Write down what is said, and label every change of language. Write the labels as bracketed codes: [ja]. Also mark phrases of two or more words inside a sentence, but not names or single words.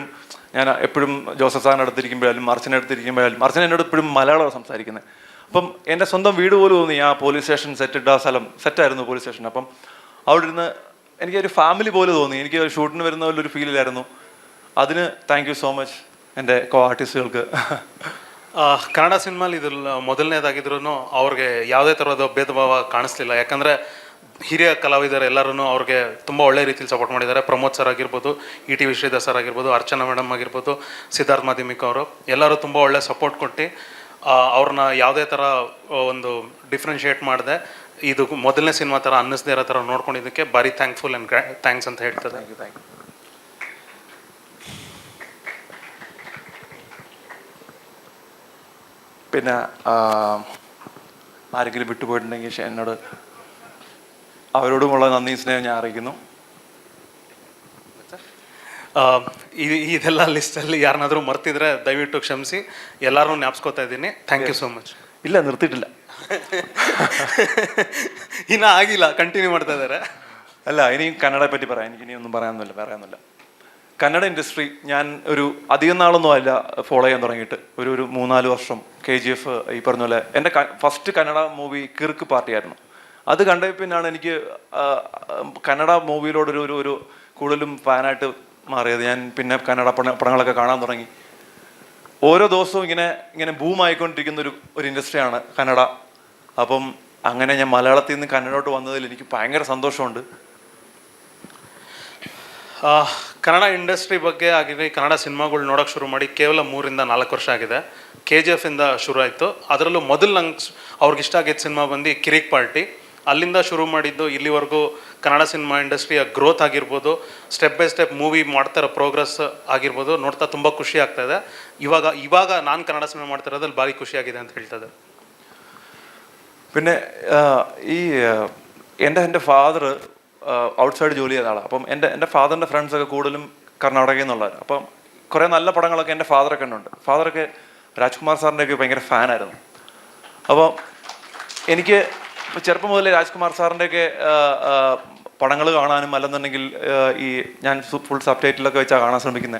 [ml] എപ്പോഴും ജോസഫ് സാറിൻ്റെ അടുത്തിരിക്കുമ്പോഴാലും അർച്ചന എന്നോട് എപ്പോഴും മലയാളമാണ് സംസാരിക്കുന്നത്. അപ്പം എൻ്റെ സ്വന്തം വീട് പോലും തോന്നി. ആ പോലീസ് സ്റ്റേഷൻ സെറ്റായിരുന്നു പോലീസ് സ്റ്റേഷൻ. അപ്പം അവിടെ ഇരുന്ന് എനിക്കൊരു ഫാമിലി പോലെ തോന്നി. എനിക്ക് ഷൂട്ടിന് വരുന്ന പോലെ ഒരു ഫീലിലായിരുന്നു. അതിന് [en] thank you so much [ml] എൻ്റെ കോ ആർട്ടിസ്റ്റുകൾക്ക്. [kn] ಕನ್ನಡ ಸಿನಿಮಾಲಿ ಇದು ಮೊದಲನೇದಾಗಿದ್ರೂ ಅವ್ರಿಗೆ ಯಾವುದೇ ಥರದ ಭೇದ ಭಾವ ಕಾಣಿಸ್ಲಿಲ್ಲ. ಯಾಕಂದರೆ ಹಿರಿಯ ಕಲಾವಿದರು ಎಲ್ಲರೂ ಅವ್ರಿಗೆ ತುಂಬ ಒಳ್ಳೆ ರೀತಿಯಲ್ಲಿ ಸಪೋರ್ಟ್ ಮಾಡಿದ್ದಾರೆ. ಪ್ರಮೋದ್ ಸರ್ ಆಗಿರ್ಬೋದು, ETV ಶ್ರೀಧರ್ ಸರ್ ಆಗಿರ್ಬೋದು, ಅರ್ಚನಾ ಮೇಡಮ್ ಆಗಿರ್ಬೋದು, ಸಿದ್ಧಾರ್ಥ್ ಮಾಧ್ಯಮಿಕ್ ಅವರು ಎಲ್ಲರೂ ತುಂಬ ಒಳ್ಳೆ ಸಪೋರ್ಟ್ ಕೊಟ್ಟು ಅವ್ರನ್ನ ಯಾವುದೇ ಥರ ಒಂದು ಡಿಫ್ರೆನ್ಷಿಯೇಟ್ ಮಾಡಿದೆ ಇದು ಮೊದಲನೇ ಸಿನಿಮಾ ಥರ ಅನ್ನಿಸ್ದೇ ಇರೋ ಥರ ನೋಡ್ಕೊಂಡಿದ್ದಕ್ಕೆ ಭಾರಿ [en] thankful and thanks [kn] ಅಂತ ಹೇಳ್ತದೆ. [en] thank you. [ml] പിന്നെ ആരെങ്കിലും വിട്ടുപോയിട്ടുണ്ടെങ്കിൽ എന്നോട് അവരോടുമുള്ള നന്ദി സ്നേഹം ഞാൻ അറിയിക്കുന്നു. [kn] ಇದೆಲ್ಲ ಲಿಸ್ಟಲ್ಲಿ ಯಾರನ್ನಾದರೂ ಮರ್ತಿದ್ರೆ ದಯವಿಟ್ಟು ಕ್ಷಮಿಸಿ, ಎಲ್ಲರೂ ಜ್ಞಾಪಿಸ್ಕೋತಾ ಇದ್ದೀನಿ. [en] thank you so much. [ml] ಇಲ್ಲ, നിർത്തിയിട്ടില്ല. [kn] ಇನ್ನೂ ಆಗಿಲ್ಲ, ಕಂಟಿನ್ಯೂ ಮಾಡ್ತಾ ಇದ್ದಾರೆ. [ml] അല്ല, ഇനിയും കന്നഡയെ പറ്റി പറയാം. എനിക്ക് ഇനിയൊന്നും പറയാനൊന്നുമില്ല. കന്നഡ ഇൻഡസ്ട്രി ഞാൻ ഒരു അധികം നാളൊന്നും അല്ല ഫോളോ ചെയ്യാൻ തുടങ്ങിയിട്ട്. ഒരു 3-4 വർഷം KGF ഈ പറഞ്ഞ പോലെ എൻ്റെ ഫസ്റ്റ് കന്നഡ മൂവി കിർക്ക് പാർട്ടിയായിരുന്നു. അത് കണ്ട പിന്നാണ് എനിക്ക് കന്നഡ മൂവിയിലോട് ഒരു കൂടുതലും ഫാനായിട്ട് മാറിയത്. ഞാൻ പിന്നെ കന്നഡ പടങ്ങളൊക്കെ കാണാൻ തുടങ്ങി. ഓരോ ദിവസവും ഇങ്ങനെ ബൂമായിക്കൊണ്ടിരിക്കുന്ന ഒരു ഇൻഡസ്ട്രിയാണ് കന്നഡ. അപ്പം അങ്ങനെ ഞാൻ മലയാളത്തിൽ നിന്ന് കന്നഡോട്ട് വന്നതിൽ എനിക്ക് ഭയങ്കര സന്തോഷമുണ്ട്. [kn] ಕನ್ನಡ ಇಂಡಸ್ಟ್ರಿ ಬಗ್ಗೆ ಆಗಿದೆ, ಕನ್ನಡ ಸಿನಿಮಾಗಳು ನೋಡೋಕೆ ಶುರು ಮಾಡಿ ಕೇವಲ 3-4 ವರ್ಷ ಆಗಿದೆ. KGF ಇಂದ ಶುರು ಆಯಿತು. ಅದರಲ್ಲೂ ಮೊದಲು ನಂಗೆ ಅವ್ರಿಗೆ ಇಷ್ಟ ಆಗಿದ್ದ ಸಿನಿಮಾ ಬಂದು ಕಿರಿಕ್ ಪಾರ್ಟಿ. ಅಲ್ಲಿಂದ ಶುರು ಮಾಡಿದ್ದು ಇಲ್ಲಿವರೆಗೂ ಕನ್ನಡ ಸಿನಿಮಾ ಇಂಡಸ್ಟ್ರಿಯ ಗ್ರೋತ್ ಆಗಿರ್ಬೋದು, ಸ್ಟೆಪ್ ಬೈ ಸ್ಟೆಪ್ ಮೂವಿ ಮಾಡ್ತಾ ಇರೋ ಪ್ರೋಗ್ರೆಸ್ ಆಗಿರ್ಬೋದು, ನೋಡ್ತಾ ತುಂಬ ಖುಷಿ ಆಗ್ತಾ ಇದೆ. ಇವಾಗ ನಾನು ಕನ್ನಡ ಸಿನಿಮಾ ಮಾಡ್ತಾ ಇರೋದ್ರಲ್ಲಿ ಭಾರಿ ಖುಷಿಯಾಗಿದೆ ಅಂತ ಹೇಳ್ತದೆ. [ml] പിന്നെ ഈ എൻ്റെ [en] father outside [ml] ജോലി ചെയ്ത ആളാണ്. അപ്പം എൻ്റെ ഫാദറിൻ്റെ ഫ്രണ്ട്സൊക്കെ കൂടുതലും കർണാടകയിൽ നിന്നുള്ളവർ. അപ്പം കുറേ നല്ല പടങ്ങളൊക്കെ എൻ്റെ ഫാദറൊക്കെ ഉണ്ട്. ഫാദറൊക്കെ രാജ്കുമാർ സാറിൻ്റെയൊക്കെ ഭയങ്കര ഫാനായിരുന്നു. അപ്പോൾ എനിക്ക് ചെറുപ്പം മുതലേ രാജ്കുമാർ സാറിൻ്റെയൊക്കെ പടങ്ങൾ കാണാനും അല്ലെന്നുണ്ടെങ്കിൽ ഈ ഞാൻ ഫുൾ സബ് ടൈറ്റിലൊക്കെ വെച്ചാൽ കാണാൻ ശ്രമിക്കുന്നത്.